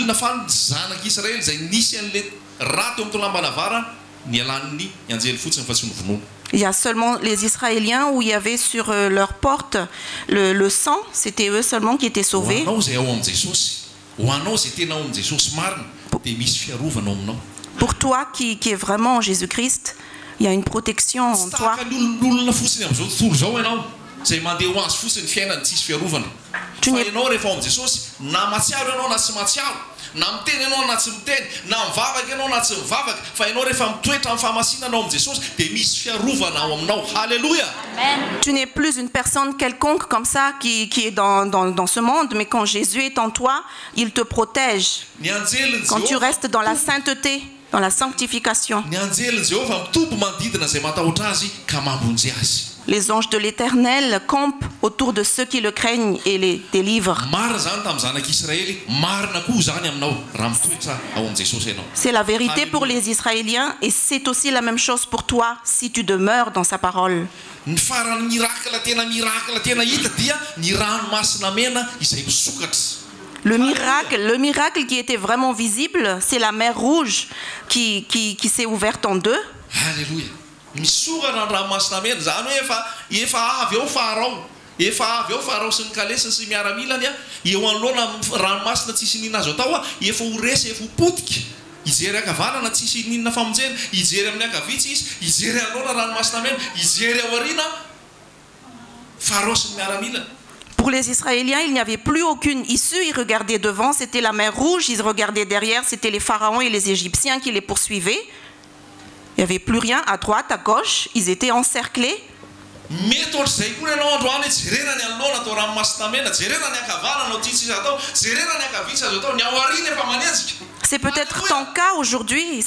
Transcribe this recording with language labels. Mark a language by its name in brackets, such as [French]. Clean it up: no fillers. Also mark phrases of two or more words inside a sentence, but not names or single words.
[French] Il y a seulement les Israéliens où il y avait sur leur porte le sang, c'était eux seulement qui étaient sauvés. Pour toi qui est vraiment en Jésus-Christ, il y a une protection en toi. [Malagasy] zay mandeha ho azy fotsiny fiainany tsisy fiarovana fa ianao rehefa ao am' Jesosy na matsiaro ianao na tsy matsiaro na miteny ianao na tsy miteny na mivavaka ianao na tsy mivavaka fa ianao rehefa mitoetra amin'ny fahamasinana ao am' Jesosy dia misy fiarovana ao aminao. Halleluja. [French] Tu n'es plus une personne quelconque comme ça qui est dans ce monde, mais quand Jésus est en toi, il te protège. Quand tu restes dans la sainteté, dans la sanctification. [Malagasy] Ny anjelin Jéhovah mitombo manodidina zay matahotra azy ka mamonjy azy. [French] Les anges de l'Éternel campent autour de ceux qui le craignent et les délivrent. C'est la vérité pour les Israéliens et c'est aussi la même chose pour toi si tu demeures dans sa parole. Le miracle qui était vraiment visible, c'est la mer Rouge qui s'est ouverte en deux. Alléluia. [Malagasy] Misokana ny ranomasina mena zany hoe efa avy eo farao sy ny kalesiny sy miaramilany eo anoloana ranomasina tsisy ninona azo atao efa ho resy efa ho potika ijery akavanana tsisy ninona famonjena ijery amin'ny akavitsy izy ijery anoloana ranomasina mena ijery ao aoriana farao sy ny miaramilany. [French] Pour les Israéliens, il n'y avait plus aucune issue. Ils regardaient devant, c'était la mer Rouge. Ils regardaient derrière, c'était les pharaons et les Égyptiens qui les poursuivaient. Il n'y avait plus rien à droite, à gauche. Ils étaient encerclés. C'est peut-être ton cas aujourd'hui.